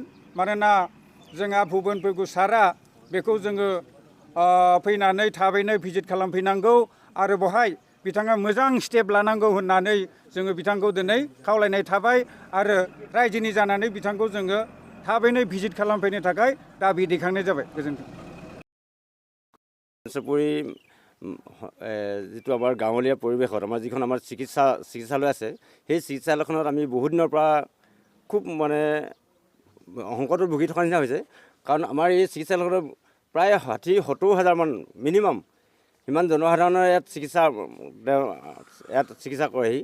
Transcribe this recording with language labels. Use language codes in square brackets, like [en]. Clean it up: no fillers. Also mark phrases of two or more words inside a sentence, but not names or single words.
[brx] मानोना जोंहा भुबन पेगु सारआ बेखौ जोङो फैनानै थाबैनो भिजिट खालामफैनांगौ आरो बहाय बिथाङा मोजां स्टेप लानांगौ होननानै जोङो बिथांखौ दिनै खावलायनाय थाबाय आरो रायजोनि जानानै बिथांखौ जोङो थाबैनो भिजिट खालामफैनो थाखाय दाबि दैखांनाय जाबाय। गोजोन्थों। [as] চুপুৰী যিটো আমাৰ গাঁৱলীয়া পৰিৱেশত আমাৰ যিখন আমাৰ চিকিৎসালয় আছে, সেই চিকিৎসালয়খনত আমি বহুত দিনৰ পৰা খুব মানে সংকটত ভুগি থকা নিচিনা হৈছে। কাৰণ আমাৰ এই চিকিৎসালয়খনত প্ৰায় 60-70 হাজাৰমান মিনিমাম সিমান জনসাধাৰণৰ ইয়াত চিকিৎসা কৰেহি।